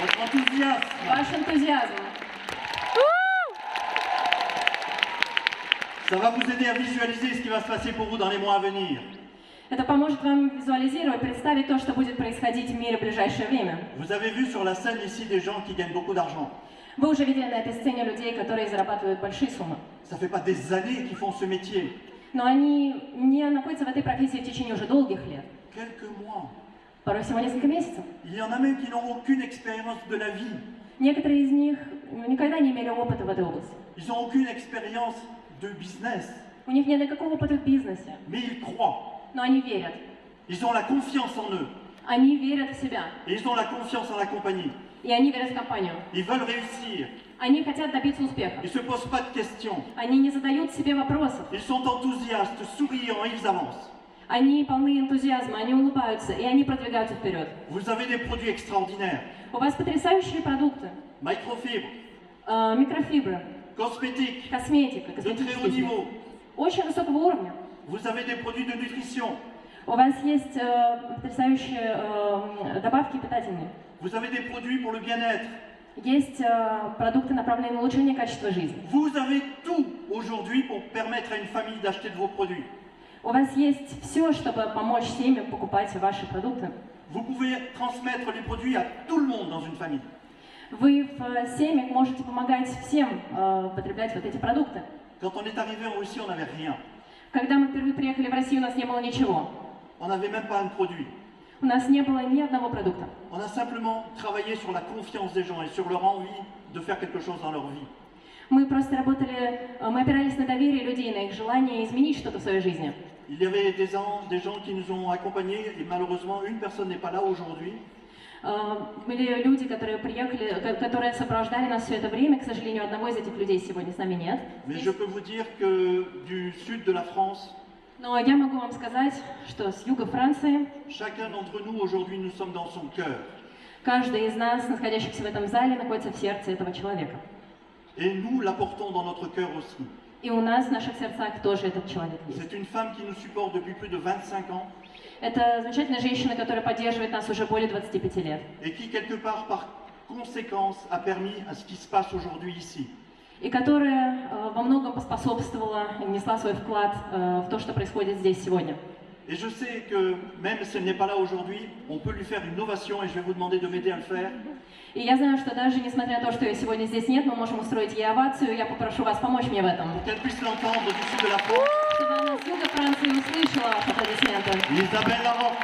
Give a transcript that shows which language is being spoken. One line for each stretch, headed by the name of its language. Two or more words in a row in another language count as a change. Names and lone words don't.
French: votre enthousiasme.
Russian: ваш энтузиазм.
French: Ça va vous aider à visualiser ce qui va se passer pour vous dans les mois à venir.
Russian: Это поможет вам визуализировать, представить то, что будет происходить в мире в ближайшее время.
French: Vous avez vu sur la scène ici des gens qui gagnent beaucoup d'argent.
Russian: Вы уже видели на этой сцене людей, которые зарабатывают большие суммы.
French: Ça fait pas des années qu'ils font ce métier.
Russian: Но они не находятся в этой профессии в течение уже долгих лет.
French: Quelques mois.
Russian: Порой всего несколько месяцев.
French: Il y en a même qui n'ont aucune expérience de la vie.
Russian: Некоторые из них никогда не имели опыта в этой области.
French: Ils n'ont aucune expérience de business.
Russian: У них нет никакого опыта в бизнесе.
French: Mais ils croient.
Russian: Но они верят.
French: Ils ont la confiance en eux.
Russian: Они верят в себя.
French: Et ils ont la confiance en la compagnie.
Russian: И они верят в компанию.
French: Ils veulent réussir.
Russian: Они хотят добиться успеха.
French: Ils ne se posent pas de questions.
Russian: Они не задают себе вопросов.
French: Ils sont enthousiastes, souriants, ils avancent.
Russian: Они полны энтузиазма, они улыбаются, и они продвигаются вперед.
French: Vous avez des produits extraordinaires.
Russian: У вас потрясающие продукты.
French: Microfibres,
Russian: Микрофибры,
French: cosmétiques,
Russian: косметика,
French: de très haut
Russian: косметические
French: niveau.
Russian: изделия. Очень высокого уровня.
French: Vous avez des produits de nutrition.
Russian: У вас есть потрясающие добавки питательные.
French: Vous avez des produits pour le bien-être.
Russian: Есть продукты, направленные на улучшение качества жизни.
French: Vous avez tout aujourd'hui pour permettre à une famille d'acheter de vos produits.
Russian: У вас есть все, чтобы помочь семьям покупать ваши продукты.
French: Vous pouvez transmettre les produits à tout le monde dans une famille.
Russian: Вы в семьях можете помогать всем потреблять вот эти продукты.
French: Quand on est arrivé en Russie, on n'avait rien.
Russian: Когда мы впервые приехали в Россию, у нас не было ничего.
French: On n'avait même pas un produit.
Russian: У нас не было ни одного продукта.
French: On a simplement travaillé sur la confiance des gens et sur leur envie de faire quelque chose dans leur vie.
Russian: Мы просто работали, мы опирались на доверие людей, на их желание изменить что-то в своей жизни.
French: Il y avait des gens qui nous ont accompagnés et malheureusement une personne n'est pas là aujourd'hui.
Russian: Были люди, которые приехали, которые сопровождали нас все это время. К сожалению, одного из этих людей сегодня с нами нет.
French: Mais je peux vous dire que du sud de la France,
Russian: Но я могу вам сказать, что с юга Франции
French: chacun d'entre nous aujourd'hui nous sommes dans son cœur.
Russian: каждый из нас, находящихся в этом зале, находится в сердце этого человека.
French: Et nous l'apportons dans notre cœur aussi.
Russian: И у нас в наших сердцах тоже этот человек есть.
French: C'est une femme qui nous supporte depuis plus de 25 ans
Russian: Это замечательная женщина, которая поддерживает нас уже более 25 лет.
French: et qui quelque part par conséquence a permis à ce qui se passe aujourd'hui ici.
Russian: И которая во многом поспособствовала и внесла свой вклад в то, что происходит здесь сегодня.
French: Et je sais que même si elle n'est pas là aujourd'hui, on peut lui faire une ovation et je vais vous demander de m'aider à le faire.
Russian: И я знаю, что даже несмотря на то, что ее сегодня здесь нет, мы можем устроить ей овацию. Я попрошу вас помочь мне в этом.
French: Pour qu'elle puisse l'entendre du sud de la France.
Russian: Чтобы она с юга Франции услышала ваши аплодисменты. Isabelle Larocque.